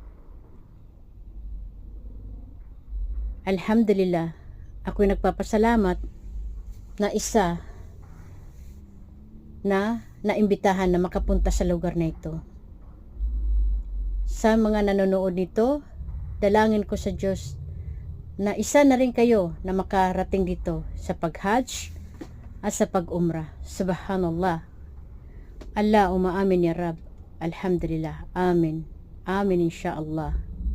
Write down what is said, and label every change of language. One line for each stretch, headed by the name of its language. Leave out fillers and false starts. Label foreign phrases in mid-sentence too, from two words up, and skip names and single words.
Filipino: Alhamdulillah, ako'y nagpapasalamat na isa na naimbitahan na makapunta sa lugar na ito. Sa mga nanonood nito, dalangin ko sa Diyos na isa na rin kayo na makarating dito sa pag-hajj at sa pag-umrah.
Arabic: سبحان الله. اللهم آمين يا رب. الحمد لله. آمين. آمين إن شاء الله.